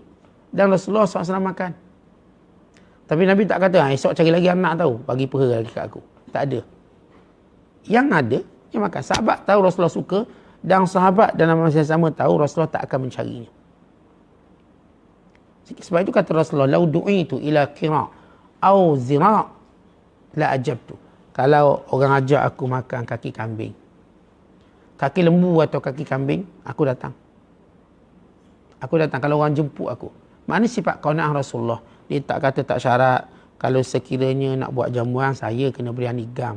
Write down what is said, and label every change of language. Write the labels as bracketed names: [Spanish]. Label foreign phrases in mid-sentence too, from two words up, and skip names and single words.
[Malay] Dan Rasulullah SAW makan. Tapi Nabi tak kata, esok cari lagi anak tahu. Bagi peha lagi kat aku. Tak ada. Yang ada, yang makan. Sahabat tahu Rasulullah suka. Dan sahabat dalam masa yang sama tahu Rasulullah tak akan mencarinya. Sebab itu kata Rasulullah, [Arabic] لو دعيت إلى كراع أو ذراع لأجبت. [Malay] Kalau orang ajak aku makan kaki kambing, kaki lembu atau kaki kambing, aku datang. Aku datang kalau orang jemput aku. Mana sifat qanaah Rasulullah? Dia tak kata tak syarat. Kalau sekiranya nak buat jamuan, saya kena beriani gam.